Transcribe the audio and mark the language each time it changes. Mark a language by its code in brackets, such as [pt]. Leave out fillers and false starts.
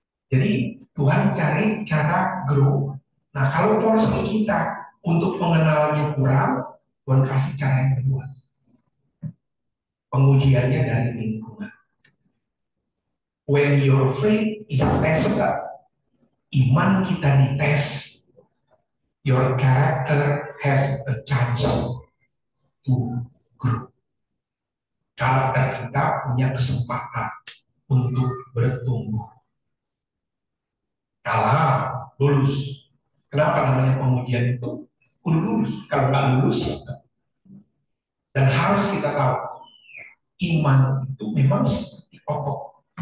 [id] Jadi Tuhan cari cara grow. Nah kalau porsi kita untuk mengenalnya kurang, Tuhan kasih cara yang kedua. Pengujiannya dari lingkungan. [en] When your faith is tested, [id] iman kita dites, [en] your character has a chance to grow. [id] Karakter kita punya kesempatan untuk bertumbuh. Kalau lulus, kenapa namanya pengujian itu? Kudu lulus. Kalau nggak lulus, ya. Dan harus kita tahu, iman itu memang seperti otot.